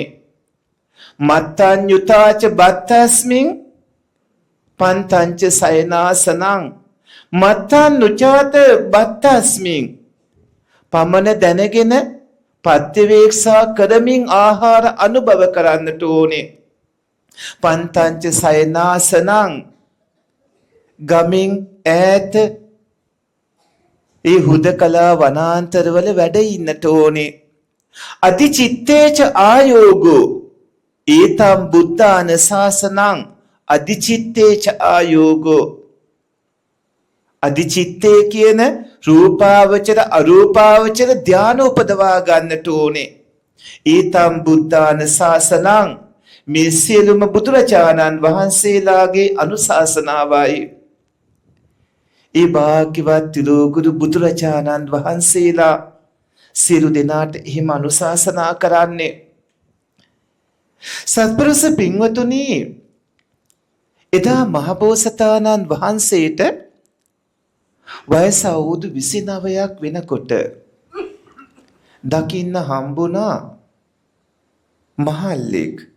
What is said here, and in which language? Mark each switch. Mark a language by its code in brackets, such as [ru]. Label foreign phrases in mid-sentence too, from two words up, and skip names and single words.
[pi] මත්තඤ්ඤුතාච බත්තස්මින් පන්තංච සයනාසනං මත්තඤ්ඤුචාත බත්තස්මින් [si] පමණ දැනගෙන පත්‍යවේක්ෂා කරමින් ආහාර අනුභව කරන්නට ඕනේ. [pi] පන්තංච සයනාසනං [si] ගමින් ඈත ඒ හුදකලා වනාන්තරවල වැඩ ඉන්නට ඕනේ. [pi] අදිචිත්තේච ආයෝගෝ ඒතම් බුද්ධාන ශාසනං අදිචිත්තේච ආයෝගෝ. [si] අදිචිත්තේ කියන [pi] රූපාවචර අරූපාවචර [si] ධානය උපදවා ගන්නට ඕනේ. [pi] ඒතම් බුද්ධාන ශාසනං [si] මේ සියලුම බුදුරජාණන් වහන්සේලාගේ අනුශාසනාවයි. ඒ භාග්‍යවත් තිලෝගුරු බුදුරජාණන් වහන්සේලා සියලු දෙනාට එහෙම අනුශාසනා කරන්නේ. සත්පුරුෂ පින්වතුනි, එදා මහබෝසතාණන් වහන්සේට වයස අවුරුදු 29ක් වෙනකොට දකින්න හම්බුණා මහල්ලෙක්.